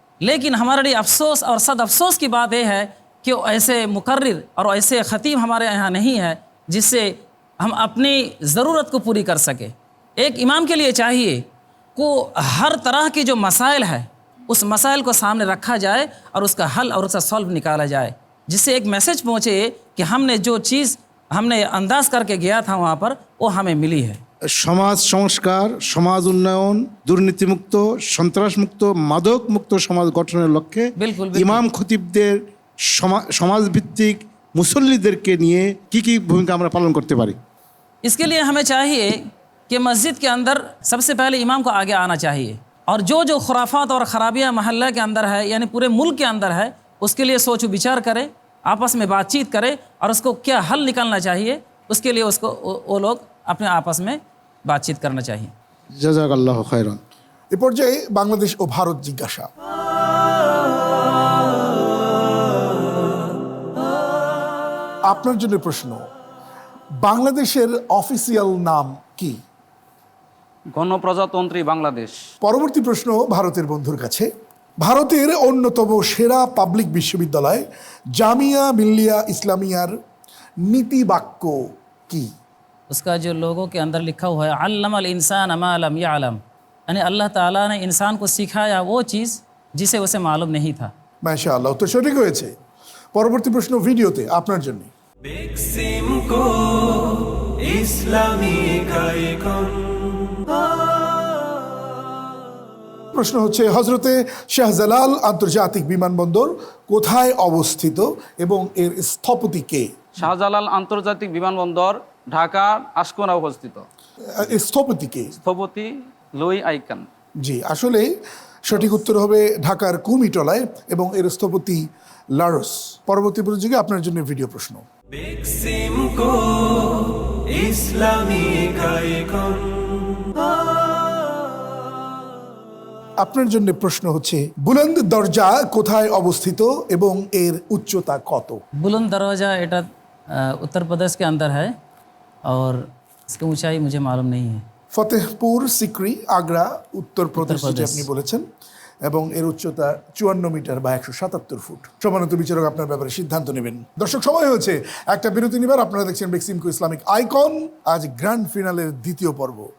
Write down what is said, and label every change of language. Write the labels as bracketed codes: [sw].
[hi] लेकिन हमारे लिए अफसोस और सद अफसोस की बात यह है कि ऐसे मुकर्रिर और ऐसे ख़तीब हमारे यहाँ नहीं है जिससे हम अपनी ज़रूरत को पूरी कर सके। एक इमाम के लिए चाहिए को हर तरह के जो मसाइल है उस मसाइल को सामने रखा जाए और उसका हल और उसका सॉल्व निकाला जाए, जिससे एक मैसेज पहुँचे कि हमने जो चीज़ हमने अंदाज़ करके गया था वहाँ पर वो हमें मिली है। [bn] সমাজ সংস্কার, সমাজ উন্নয়ন, দুর্নীতিমুক্ত, সন্ত্রাসমুক্ত, মাদকমুক্ত সমাজ গঠনের লক্ষ্যে [hi] बिल्कुल [bn] ইমাম খতিবদের সমাজভিত্তিক মুসল্লিদেরকে নিয়ে কি ভূমিকা আমরা পালন করতে পারি? [hi] इसके लिए हमें चाहिए कि मस्जिद के अंदर सबसे पहले इमाम को आगे आना चाहिए और जो खुराफात और ख़राबियाँ महल्ला के अंदर है, यानी पूरे मुल्क के अंदर है, उसके लिए सोच विचार करें, आपस में बातचीत करें और उसको क्या हल निकालना चाहिए, उसके लिए उसको वो लोग अपने आपस में बातचीत करना चाहिए। [bn] জাযাকাল্লাহু খায়রান। এ পর্যায়ে বাংলাদেশ ও ভারত জিজ্ঞাসা। আপনার জন্য প্রশ্ন, বাংলাদেশের অফিসিয়াল নাম কি? গণপ্রজাতন্ত্রী বাংলাদেশ। পরবর্তী প্রশ্ন ভারতের বন্ধুর কাছে। ভারতের অন্যতম সেরা পাবলিক বিশ্ববিদ্যালয় জামিয়া মিল্লিয়া ইসলামিয়ার নীতি বাক্য কি? [hi] उसका जो लोगों के अंदर लिखा हुआ है [ar] अल्लमल इंसान अमा लम यालम, [hi] यानी अल्लाह ताला ने इंसान को सिखाया वो चीज़ जिसे उसे मालूम नहीं था। [bn] মাশাআল্লাহ, উত্তর সঠিক হয়েছে। পরবর্তী প্রশ্ন ভিডিওতে আপনার জন্য। Beximco Islamic icon. প্রশ্ন হচ্ছে, হজরতে শাহজালাল আন্তর্জাতিক বিমানবন্দর কোথায় অবস্থিত এবং এর স্থপতি কে? শাহজালাল আন্তর্জাতিক বিমানবন্দর ঢাকার আশকোনা অবস্থিত। এর স্থপতি কে? স্থপতি লুই আইকান। জি, আসলে সঠিক উত্তর হবে ঢাকার কুমিটলায় এবং এর স্থপতি লারস। পরবর্তী প্রতিযোগী আপনার জন্য ভিডিও প্রশ্ন। Beximco Islamic icon. আপনার জন্য প্রশ্ন হচ্ছে, বুলন্দ দরজা কোথায় অবস্থিত এবং এর উচ্চতা কত? [hi] बुलंद दरवाज़ा एटा उत्तर प्रदेश के अंदर है और इसकी ऊंचाई मुझे मालूम नहीं है। [bn] ফতেহপুর সিক্রি, আগ্রা, উত্তরপ্রদেশ, যেটা উত্তরপ্রদেশ। আপনি বলেছেন, এবং এর উচ্চতা 54 মিটার বা 177 ফুট। সম্মানিত বিচারক আপনার ব্যাপারে সিদ্ধান্ত নেবেন। দর্শক, সময় হয়েছে একটা বিরতি নিবার। আপনারা দেখছেন বেক্সিমকো ইসলামিক আইকন। আজ গ্র্যান্ড ফিনালের দ্বিতীয় পর্ব।